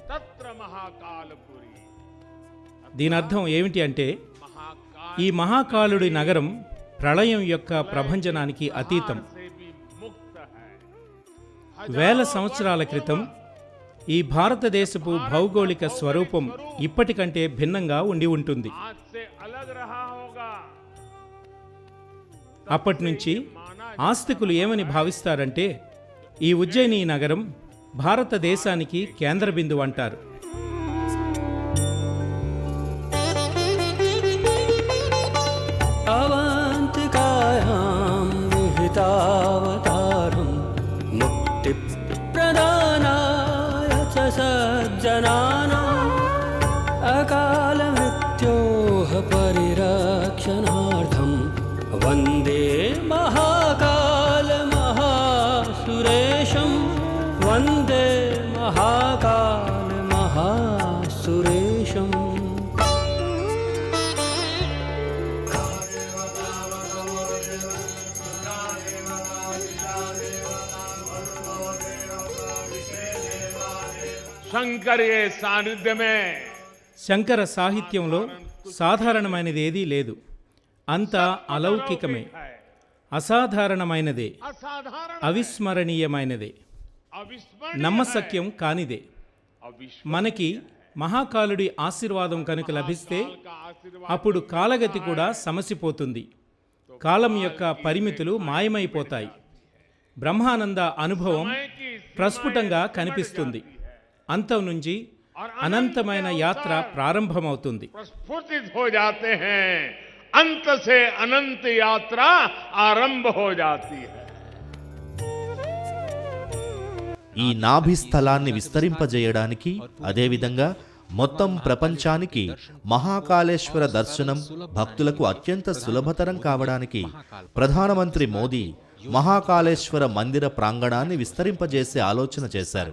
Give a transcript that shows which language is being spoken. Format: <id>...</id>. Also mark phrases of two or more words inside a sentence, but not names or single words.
<te>దీనర్థం ఏమిటి అంటే ఈ మహాకాళుడి నగరం ప్రళయం యొక్క ప్రభంజనానికి అతీతం. వేల సంవత్సరాల క్రితం ఈ భారతదేశపు భౌగోళిక స్వరూపం ఇప్పటికంటే భిన్నంగా ఉండి ఉంటుంది.</te> <hi>आज से अलग रहा होगा.</hi> <te>అప్పటి నుంచి ఆస్తికులు ఏమని భావిస్తారంటే ఈ ఉజ్జయిని నగరం భారతదేశానికి కేంద్ర బిందువు అంటారు.</te> <sa>अवन्तिकायां विहितावतारं मुक्तिप्रदानाय च सज्जनानाम् अकालमृत्योः परिरक्षणार्थं वन्दे महाकालमहासुरेशं वन्दे महाकालमहासुरेशम्.</sa> <hi>शंकर के सानिध्य में</hi> <te>శంకర సాహిత్యంలో సాధారణమైనది ఏదీ లేదు. అంతా అలౌకికమే, అసాధారణమైనదే, असाधारण అవిస్మరణీయమైనదే, अविस्मरणीय నమ్మశక్యం కానిదే. మనకి మహాకాలుడి ఆశీర్వాదం కనుక లభిస్తే</te> <hi>का आशीर्वाद</hi> <te>అప్పుడు కాలగతి కూడా సమసిపోతుంది. కాలం యొక్క పరిమితులు మాయమైపోతాయి. బ్రహ్మానంద అనుభవం ప్రస్ఫుటంగా కనిపిస్తుంది. అంతం నుంచి అనంతమైన యాత్ర ప్రారంభమవుతుంది.</te> <hi>प्रस्फुटित हो जाते हैं. अंत से अनंत यात्रा आरंभ हो जाती है.</hi> <te>ఈ నాభి స్థలాన్ని విస్తరింపజేయడానికి, అదేవిధంగా మొత్తం ప్రపంచానికి మహాకాళేశ్వర దర్శనం భక్తులకు అత్యంత సులభతరం కావడానికి ప్రధానమంత్రి మోదీ మహాకాళేశ్వర మందిర ప్రాంగణాన్ని విస్తరింపజేసే ఆలోచన చేశారు.</te>